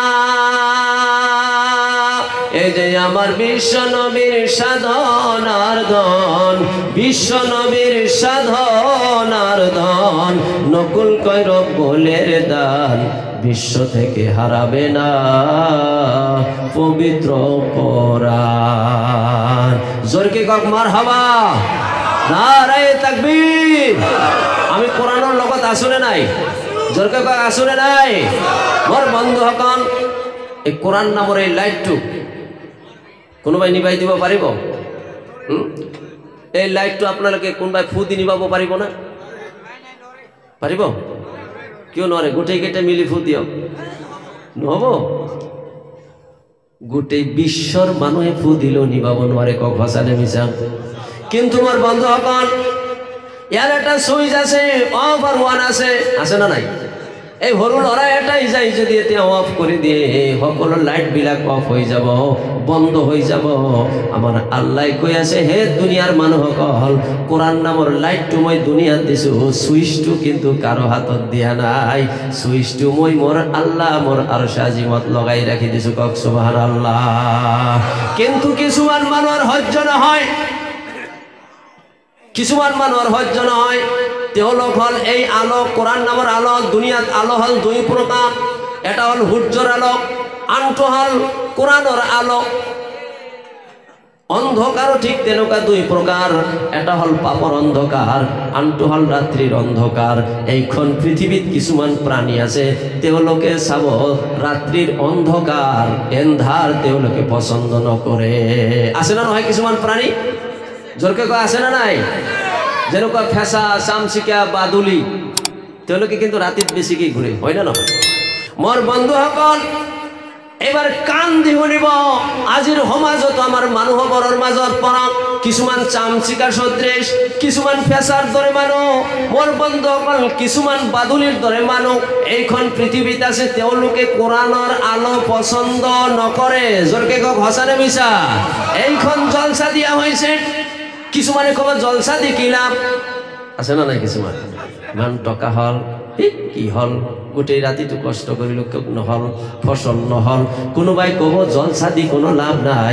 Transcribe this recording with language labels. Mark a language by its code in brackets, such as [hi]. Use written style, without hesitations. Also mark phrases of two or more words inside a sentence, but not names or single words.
[bn] এই যে আমার বিশ্ব নবীর সাধনার ধন, বিশ্ব নবীর সাধনার ধন, নকুল কয় রব্বুলের দান, বিশ্ব থেকে হারাবে না পবিত্র কোরআন। [as] জোরকে কক মারহাবা, [ar] نعرة تكبير. [as] আমি কোরআনের লগত আসলে নাই, জোরকে কক আসলে নাই। মোর বন্ধু হকন এই কোরআন নামের এই লাইটটু কোনোবাই নিবাই দিব পাৰিব? এই লাইটটু আপোনালোকে কোনোবাই ফু দি নিবাব পাৰিব না? পাৰিব? কিয় নোৱাৰে? গোটেই কেইটা মিলি ফু দিয়ক, নহব? গোটেই বিশ্বর মানুহে ফু দিলেও নিবাব নোৱাৰে। কক সঁচা নে মিছা? কিন্তু মোৰ বন্ধুসকল ইয়াৰ এটা সুইচ আছে, অফ আর ওয়ান আছে, আছে না নাই? এই সৰু ল'ৰা এটাই যাই যদি এতিয়া অফ কৰি দিয়ে সকলো লাইট বিলাক অফ হৈ যাব, বন্ধ হৈ যাব। আমাৰ আল্লাহ কৈ আছে, হে দুনিয়াৰ মানুহসকল, কোরআন নামৰ লাইটটো মই দুনিয়াত দিছো, সুইচটো কিন্তু কাৰো হাতত দিয়া নাই। সুইচটো মই মোৰ আল্লাহ মোৰ [ar] عرش عظيم [as] লগাই ৰাখি দিছো। কক সুবহানাল্লাহ। কিন্তু কিছুমান মানুহৰ সহ্য নহয়, কিছুমান মানুহৰ সহ্য নহয়। তেওঁলোক হল এই আলো, কোরআন নামৰ আলো। দুনিয়াত আলো হল দুই প্রকার, এটা হল সূর্যর আলো, আনটো হল কোরআনের আলো। অন্ধকারও ঠিক তেনেকুৱা দুই প্রকার, এটা হল পাপর অন্ধকার, আনটো হল রাত্রির অন্ধকার। এইখন পৃথিবীত কিছুমান প্রাণী আছে, তেওঁলোকে চাব রাত্রির অন্ধকার এন্ধার তেওঁলোকে পছন্দ নকৰে। আছে না নহয় কিছুমান প্রাণী? জোরকে কয় আছে না নাই? যেনেকুৱা ফেঁচা, চামচিকা, বাদুলি, তেওঁলোকে কিন্তু ৰাতিত বেছিকৈ ঘূৰে, হয় না নহয়? মোৰ বন্ধুসকল এবাৰ কাণ দি শুনিব, আজিৰ সমাজত আমাৰ মানুহবোৰৰ মাজত পৰা কিছুমান চামচিকা সদৃশ, কিছুমান ফেঁচাৰ দৰে মানুহ, মোৰ বন্ধুসকল কিছুমান বাদুলিৰ দৰে মানুহ এইখন পৃথিৱীত আছে। তেওঁলোকে কোরআনৰ আলো পছন্দ নকৰে। জোৰকে কক সঁচা নে মিছা? এইখন জলসা দিয়া হৈছে। কিছুমানে কব জলসা দি কি লাভ? আছে না নাই? কিছুমান ইমান টকা হল, কি হল, গোটেই রাতিটো কষ্ট কৰিলো নহল, ফসল নহল। কোনোবাই কব জলসা দি কোনো লাভ নাই।